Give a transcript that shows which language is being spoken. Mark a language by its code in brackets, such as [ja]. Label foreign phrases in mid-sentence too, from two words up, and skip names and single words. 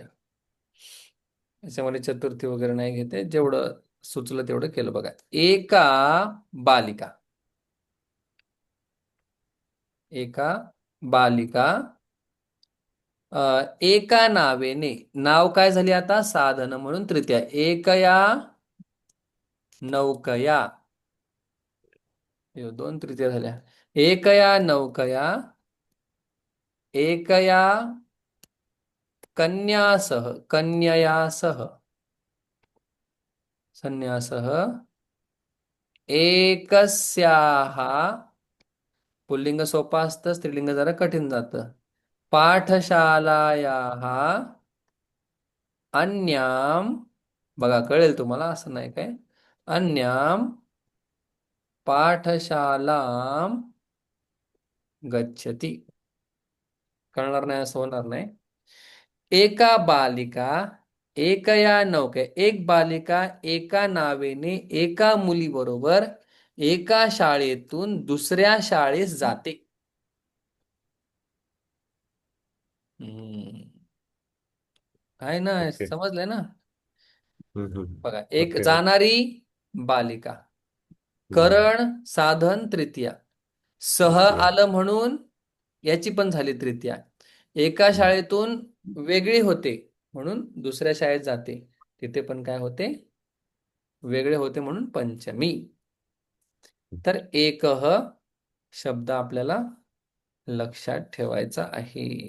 [mr] याच्यामध्ये चतुर्थी वगैरे नाही घेते. जेवढं सुचलं तेवढं केलं बघा. एका बालिका एका बालिका एका नावेने, नाव काय झाली आता? साधन म्हणून तृतीया. [sa] एकया नौकया, [mr] दोन तृतीया झाल्या. [sa] एकया नौकया एकया कन्यासह संन्यासः एकस्याः, [mr] पुल्लिंग सोपं असतं, स्त्रीलिंग जरा कठीण जातं. [sa] पाठशालायाः अन्यां, [mr] बघा कळेल तुम्हाला, असं नाही काय, [sa] अन्यां पाठशालां गच्छति. [mr] कळणार नाही असं होणार नाही. एका बालिका [sa] एकया नौके, [mr] एक बालिका एका नावेने एका मुलीबरोबर एका शाळेतून दुसऱ्या शाळेस जाते. हम्म. आहे ना, ओके समजलंय ना? बघा, एक ओके जाणारी बालिका, हम्म. करण साधन तृतीया, सह तृतीय आलं म्हणून याची पण झाली तृतीया. एका हम्म. शाळेतून वेगळी होते म्हणून दुसऱ्या शाळेत जाते, तिथे पण काय होते? वेगळे होते म्हणून पंचमी. तर एकह शब्द आपल्याला लक्षात ठेवायचा आहे.